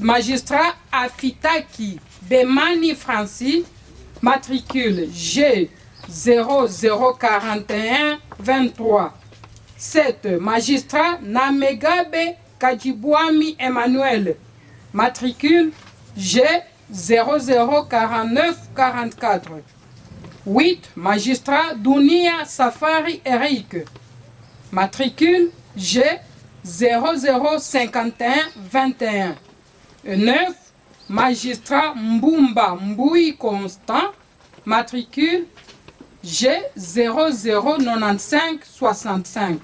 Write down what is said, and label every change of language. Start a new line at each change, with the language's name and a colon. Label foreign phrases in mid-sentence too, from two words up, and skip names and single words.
French: Magistrat Afitaki Bemani Francis, matricule G 004123. 7. Magistrat Namegabe Kajibwami Emmanuel, matricule G 004944. 8. Magistrat Dunia Safari Eric, matricule G 005121. 9. Magistrat Mbumba Mboui Constant, matricule G 009565.